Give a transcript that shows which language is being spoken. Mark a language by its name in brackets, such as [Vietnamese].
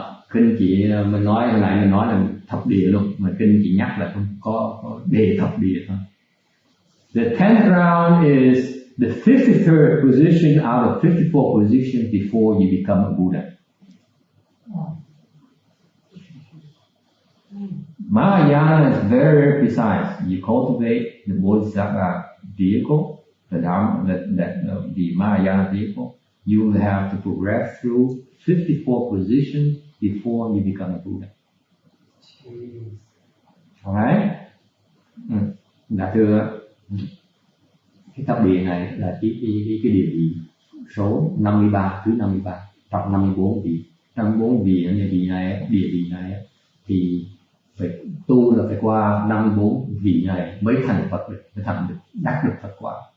[Vietnamese] Kinh chỉ mình nói hồi nãy mình nói là thập địa luôn, mà kinh chỉ nhắc là không có đề thập địa thôi. [English] The 10th round is the 53rd position out of 54 positions before you become a Buddha. Mahayana is very, very precise. You cultivate the Bodhisattva vehicle, the Mahayana vehicle. You will have to progress through 54 positions before you become a Buddha. Alright? [Vietnamese] Dạ thưa, cái thập địa này là cái địa vị số 53, thứ 53, trong 54 vị. 54 vị như địa vị này thì phải tu là phải qua 54 vị này mới thành Phật được, mới thành được, đắc được Phật quả.